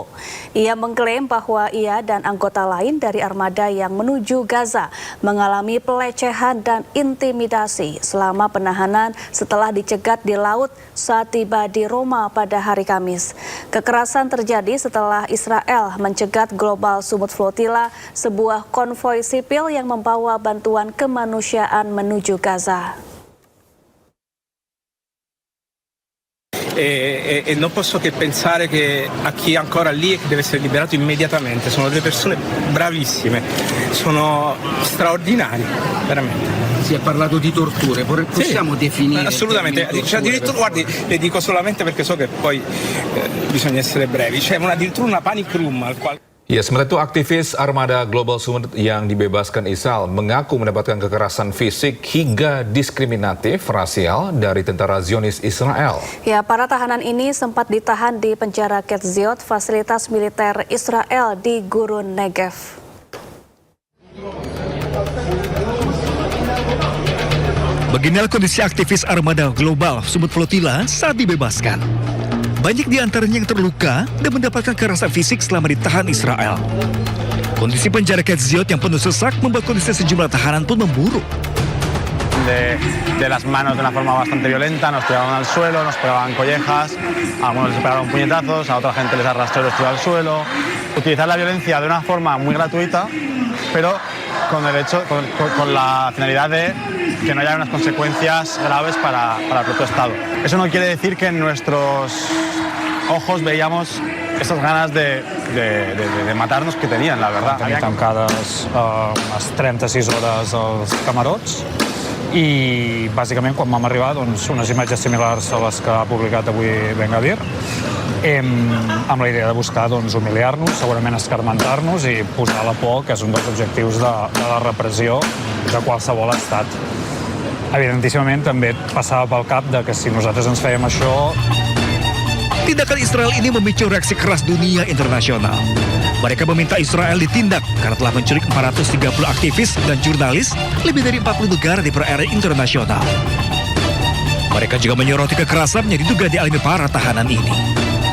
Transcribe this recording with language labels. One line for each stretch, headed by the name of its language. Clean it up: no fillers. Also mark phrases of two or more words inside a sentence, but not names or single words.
Indonesian: Ia mengklaim bahwa ia dan anggota lain dari armada yang menuju Gaza mengalami pelecehan dan intimidasi selama penahanan setelah dicegat di laut saat tiba di Roma pada hari Kamis. Kekerasan terjadi setelah Israel mencegat Global Summit Flotilla, sebuah konvoi sipil yang membawa bantuan kemanusiaan menuju Gaza.
Italian: E non posso che pensare che a chi è ancora lì e che deve essere liberato immediatamente. Sono delle persone bravissime, sono straordinari, veramente. Si è parlato di torture, possiamo definire? Assolutamente, addirittura guardi, le dico solamente perché so che poi bisogna essere brevi, c'è addirittura una
English: panic room
Italian: al quale...
Indonesian: Ya, sementara itu aktivis armada Global Summit yang dibebaskan Israel mengaku mendapatkan kekerasan fisik hingga diskriminatif rasial dari tentara Zionis Israel. Ya, para tahanan ini sempat ditahan di penjara Ketziot, fasilitas militer Israel di Gurun Negev. Beginilah kondisi aktivis armada Global Summit Flotilla saat dibebaskan. Banyak di antaranya yang terluka dan mendapatkan kekerasan fisik selama ditahan Israel. Kondisi penjara Ketziot yang penuh sesak membuat kondisi sejumlah tahanan pun memburuk.
Spanish: De las manos de una forma bastante violenta, nos tiraban al suelo, nos pegaban collejas, a algunos les pegaron puñetazos, a otra gente les arrastró y los tiró al suelo. Utilizar la violencia de una forma muy gratuita, pero con la finalidad de que no haya unas consecuencias graves para el propio Estado. Eso no quiere decir que en nuestros ojos veíamos estas ganes de matar-nos que tenien, la verdad.
Catalan: Tenien tancades unes 36 hores als camarots i bàsicament quan vam arribar unes imatges similars a les que ha publicat avui Ben Gvir, amb la idea de buscar humiliar-nos, segurament escarmentar-nos i posar la por, que és un dels objectius de la repressió de qualsevol estat. Evidentíssimament també passava pel cap de que si nosaltres ens fèiem això...
Indonesian: Tindakan Israel ini memicu reaksi keras dunia internasional. Mereka meminta Israel ditindak karena telah menculik 430 aktivis dan jurnalis lebih dari 40 negara di perairan internasional. Mereka juga menyoroti kekerasan yang diduga dialami para tahanan ini.